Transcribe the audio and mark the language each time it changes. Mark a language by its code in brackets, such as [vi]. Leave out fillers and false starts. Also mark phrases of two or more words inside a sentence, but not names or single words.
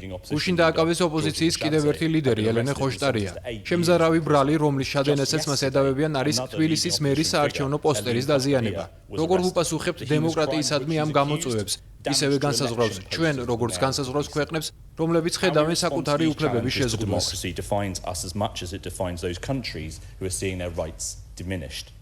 [ka] გუშინ დააკავეს ოპოზიციის კიდევ ერთი ლიდერი ელენე ხოშტარია. შემზარავი ბრალი, რომლის შადენასაც მას ედავებიან, არის თბილისის მერის საარჩევნო პოსტერის დაზიანება. როგორ ვუპასუხებთ დემოკრატიისადმი ამ გამოწვევებს? ისევე განსაზღვრავს ჩვენ, როგორც განსაზღვრავს ქვეყნებს, რომლებიც ხედავენ საკუთარი უფლებების შეზღუდვას. [en] Democracy defines us as much as it defines those countries who are seeing their rights diminished.